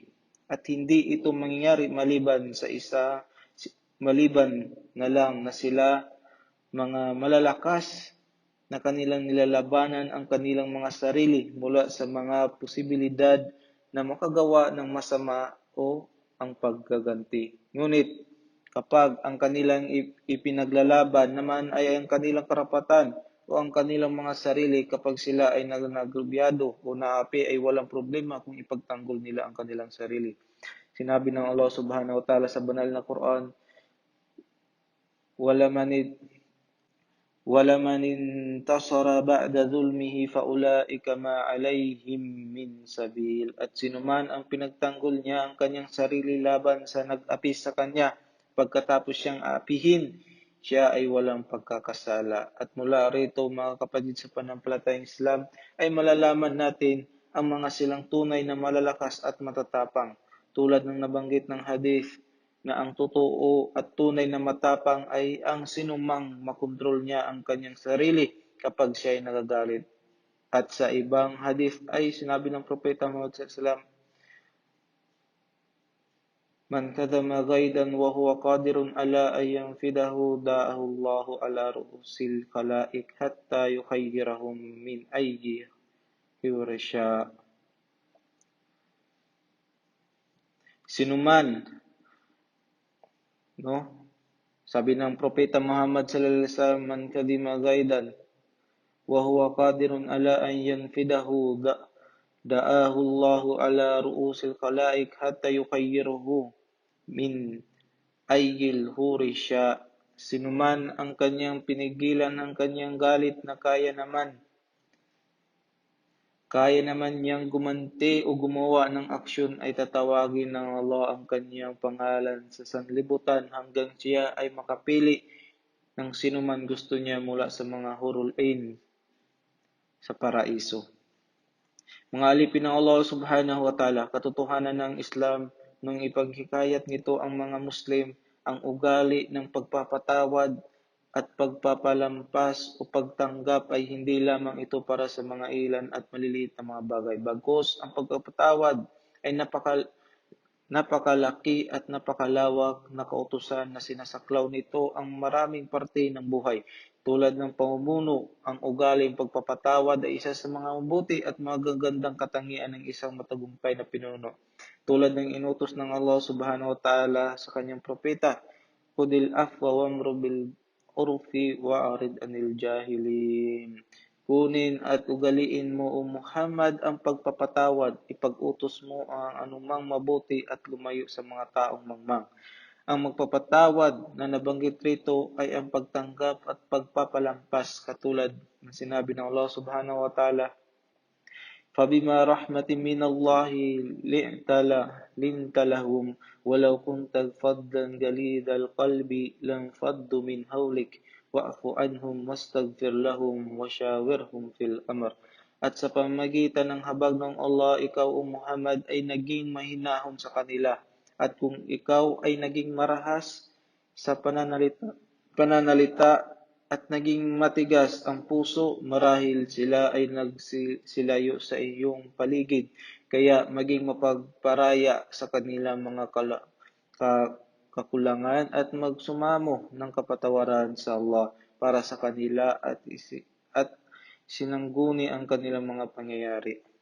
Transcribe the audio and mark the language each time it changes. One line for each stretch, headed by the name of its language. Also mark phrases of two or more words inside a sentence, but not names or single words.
Filipino: At hindi ito mangyayari maliban na lang na sila mga malalakas na kanilang nilalabanan ang kanilang mga sarili mula sa mga posibilidad na makagawa ng masama o ang paggaganti. Ngunit kapag ang kanilang ipinaglalaban naman ay ang kanilang karapatan o ang kanilang mga sarili, kapag sila ay nagrubyado o naapi, ay walang problema kung ipagtanggol nila ang kanilang sarili. Sinabi ng Allah
Arabic: سبحانه وتعالى
Filipino: sa banal na Quran,
Arabic: وَلَمَنِ انْتَصَرَ بَعْدَ ظُلْمِهِ فَأُولَئِكَ مَا عَلَيْهِمْ مِنْ سَبِيلٍ.
Filipino: At sinuman ang pinagtanggol niya ang kanyang sarili laban sa nag-api sa kanya, pagkatapos siyang apihin, siya ay walang pagkakasala. At mula rito, mga kapatid sa pananampalatayang Islam, ay malalaman natin ang mga silang tunay na malalakas at matatapang. Tulad ng nabanggit ng hadith, na ang totoo at tunay na matapang ay ang sinumang makontrol niya ang kanyang sarili kapag siya ay nagagalit. At sa ibang hadith ay sinabi ng Propeta Muhammad
Arabic: صلى الله عليه وسلم من كظم غيظا وهو قادر على أن ينفذه دعاه الله على رؤوس الخلائق حتى يخيرهم من أي يرشا.
Filipino: Sinuman, sabi ng Propeta Muhammad
Arabic: صلى الله عليه وسلم من كظم غيظا وهو قادر على أن ينفذه دعاه الله على رؤوس الخلائق حتى يخيره من أي الحور شاء.
Filipino: Sinuman ang kanyang pinigilan ng kanyang galit na kaya naman kaya naman niyang gumanti o gumawa ng aksyon ay tatawagin ng Allah ang kanyang pangalan sa sanlibutan hanggang siya ay makapili ng sinuman gusto niya mula sa mga
Arabic: الحور العين
Filipino: sa paraiso. Mga alipin ng Allah
Arabic: سبحانه وتعالى,
Filipino: katotohanan ng Islam nung ipaghikayat nito ang mga Muslim ang ugali ng pagpapatawad at pagpapalampas o pagtanggap ay hindi lamang ito para sa mga ilan at maliliit na mga bagay. Bagkus ang pagpapatawad ay napakalaki at napakalawak na kautusan na sinasaklaw nito ang maraming parte ng buhay. Tulad ng pamumuno, ang ugaling pagpapatawad ay isa sa mga mabuti at magagandang katangian ng isang matagumpay na pinuno. Tulad ng inutos ng Allah
Arabic: سبحانه وتعالى
Filipino: sa kanyang propeta,
Arabic: خذ العفو وأمر بالعرف وأعرض عن الجاهلين.
Filipino: Kunin at ugaliin mo o Muhammad ang pagpapatawad, ipag-utos mo ang anumang mabuti at lumayo sa mga taong mangmang. Ang magpapatawad na nabanggit rito ay ang pagtanggap at pagpapalampas katulad ng sinabi ng Allah
Arabic: سبحانه وتعالى, فبما رحمة من الله لنت لهم ولو كنت فظا غليظ القلب لانفضوا من حولك واعف عنهم واستغفر لهم وشاورهم في الأمر.
Filipino: At sa pamamagitan ng habag ng Allah, ikaw o Muhammad ay naging mahinahon sa kanila. At kung ikaw ay naging marahas sa pananalita at naging matigas ang puso, marahil sila ay nagsilayo sa iyong paligid, kaya maging mapagparaya sa kanilang mga kakulangan at magsumamo ng kapatawaran sa Allah para sa kanila at sinangguni ang kanilang mga pangyayari.